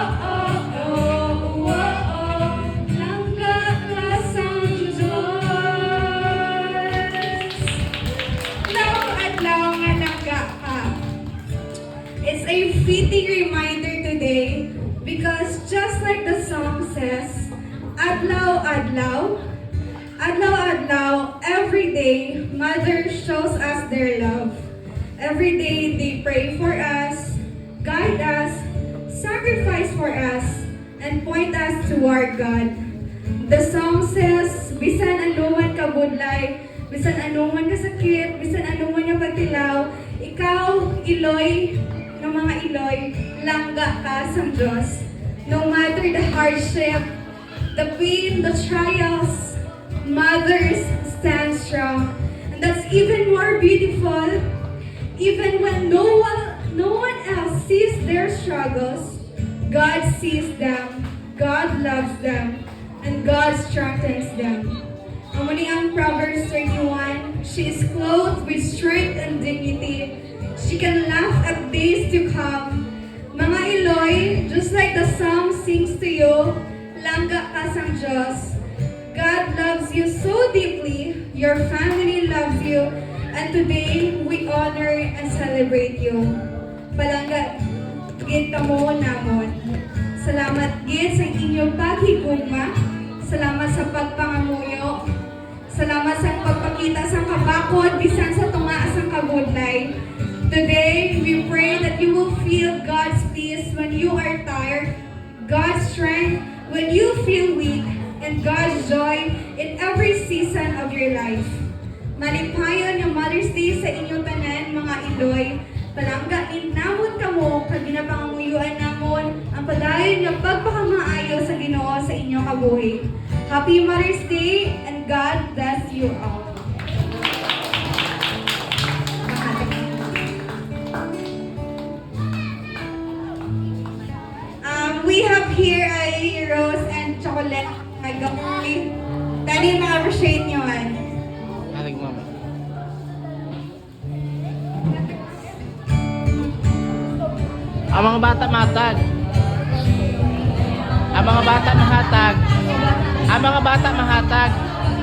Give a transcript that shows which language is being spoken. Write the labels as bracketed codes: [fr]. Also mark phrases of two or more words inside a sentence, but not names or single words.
[en] It's a fitting reminder today because just like the song says, [hil] Adlaw, Adlaw, Adlaw, Adlaw, [en] every day, Mother shows us their love. Every day they pray for us, guide us, sacrifice for us, and point us toward God. The song says, [hil] bisan anuman ka budlay, bisan anuman ka sakit, bisan anuman yung pagtilaw, ikaw, iloy, ng mga iloy, langga ka sa Diyos. [en] No matter the hardship, the pain, the trials, mothers stand strong. And that's even more beautiful, even when no one else sees their struggles, God sees them, God loves them, and God strengthens them. [hil] Ang muli ang [en] Proverbs 31, she is clothed with strength and dignity. She can laugh at days to come. [hil] Mga iloy, [en] just like the song sings to you, [hil] langga ka sa Diyos. [en] God loves you so deeply, your family loves you, and today we honor and celebrate you. [hil] Palangga, gid kamo namon. Salamat gid sa inyong paghigugma. Salamat sa pagpangamuyo. Salamat sa pagpakita sa kabakod, bisan sa tunga sa kabudlay. [en] Today, we pray that you will feel God's peace when you are tired, God's strength when you feel weak, and God's joy in every season of your life. [hil] Malipayon yung Mother's Day sa inyong tanan, mga iloy. Palangga, inamon kamo, kag ginapanganguyuan namon, ang padayon nga pagpakamaayo sa Ginoo sa inyong kabuhi. [en] Happy Mother's Day, and God bless you all. We have here a rose and chocolate. [hil] Magamoy. Tani ma-appreciate nyo man. Aling mama. Ang mga bata matag. Ang mga bata mahatag. Ang mga bata mahatag.